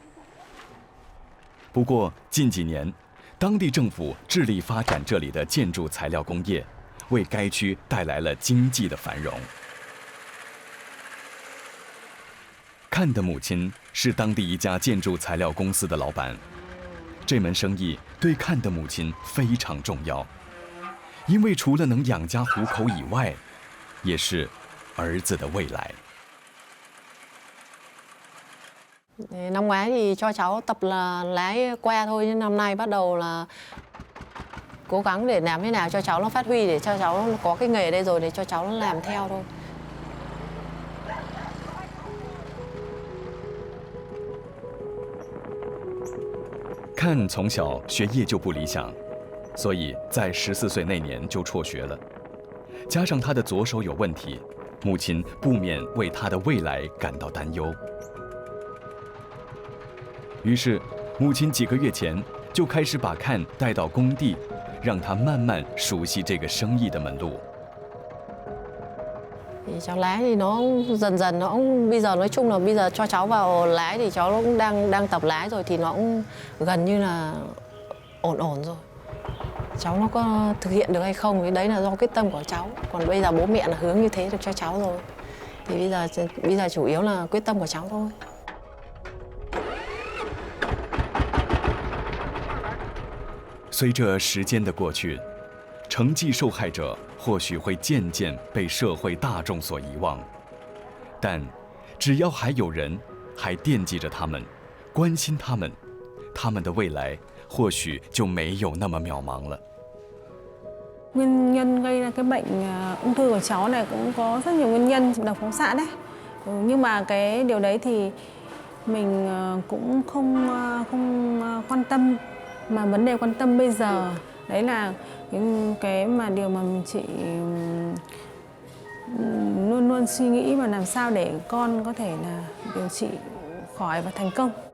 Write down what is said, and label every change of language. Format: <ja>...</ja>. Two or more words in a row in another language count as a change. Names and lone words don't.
<zh>不过近几年，当地政府致力发展这里的建筑材料工业， 为该区带来了经济的繁荣。看的母亲是当地一家建筑材料公司的老板，这门生意对看的母亲非常重要，因为除了能养家糊口以外，也是儿子的未来。</zh> <vi>Năm ngoái thì cho cháu tập là lái que thôi, nhưng năm nay bắt đầu là cố gắng để làm thế nào cho cháu nó phát huy, để cho cháu nó có cái nghề đây rồi để cho cháu nó làm theo thôi.</vi> <zh>看从小学业就不理想，所以在14岁那年就辍学了。加上他的左手有问题，母亲不免为他的未来感到担忧。于是，母亲几个月前就开始把看带到工地，让他慢慢熟悉这个生意的门路。</zh> <vi>Thì cháu lái thì nó dần dần nó cũng bây giờ nói chung là bây giờ cho cháu vào lái thì cháu nó cũng đang tập lái rồi thì nó cũng gần như là ổn rồi. Cháu nó có thực hiện được hay không thì đấy là do quyết tâm của cháu. Còn bây giờ bố mẹ là hướng như thế được cho cháu rồi. Thì bây giờ chủ yếu là quyết tâm của cháu thôi.</vi> <zh>随着时间的过去，成绩受害者或许会渐渐被社会大众所遗忘，但只要还有人还惦记着他们，关心他们，他们的未来或许就没有那么渺茫了。</zh> <vi>Nguyên nhân gây ra cái bệnh ung thư của cháu này cũng có rất nhiều nguyên nhân, độc phóng xạ đấy. Nhưng mà cái điều đấy thì mình cũng không quan tâm, mà vấn đề quan tâm bây giờ đấy là cái mà điều mà chị luôn luôn suy nghĩ và làm sao để con có thể là điều trị khỏi và thành công.</vi>